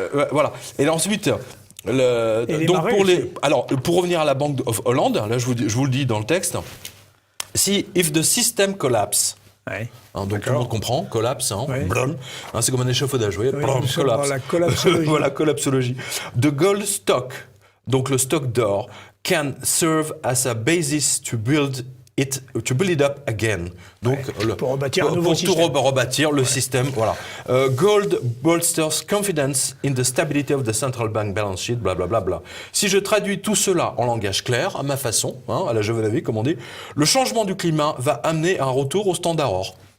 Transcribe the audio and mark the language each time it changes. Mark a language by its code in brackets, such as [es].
[fr] Voilà. Et ensuite, donc pour revenir à la Banque of Hollande, là je vous le dis dans le texte, [en] if the system collapse, [fr] ouais. Hein, donc tout le monde comprend, collapse, hein, ouais. Hein, c'est comme un échafaudage, vous voyez, collapse. La collapsologie. Voilà, collapsologie. [en] The gold stock, [fr] donc le stock d'or, [en] can serve as a basis to build it up again. [fr] Donc, pour rebâtir un nouveau système. Pour rebâtir le système, voilà. [en] Gold bolsters confidence in the stability of the central bank balance sheet, blablabla. Bla, bla, bla. [fr] Si je traduis tout cela en langage clair, à ma façon, hein, à la Jovanovic, comme on dit, le changement du climat va amener un retour au standard or.